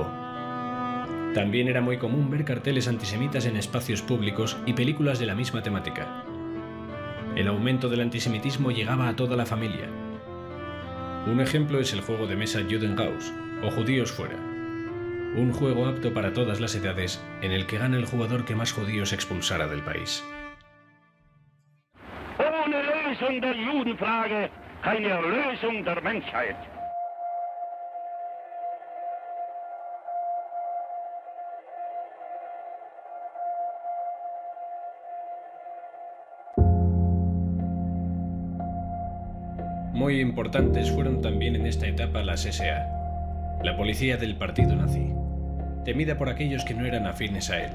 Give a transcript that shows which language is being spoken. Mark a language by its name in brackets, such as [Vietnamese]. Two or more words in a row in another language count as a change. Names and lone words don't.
[Spanish] También era muy común ver carteles antisemitas en espacios públicos y películas de la misma temática. El aumento del antisemitismo llegaba a toda la familia. Un ejemplo es el juego de mesa Juden raus, o Judíos fuera. Un juego apto para todas las edades, en el que gana el jugador que más judíos expulsara del país. [German] Lösung der Judenfrage, keine Erlösung der Menschheit. [Spanish] Muy importantes fueron también en esta etapa las SA, la policía del partido nazi, temida por aquellos que no eran afines a él.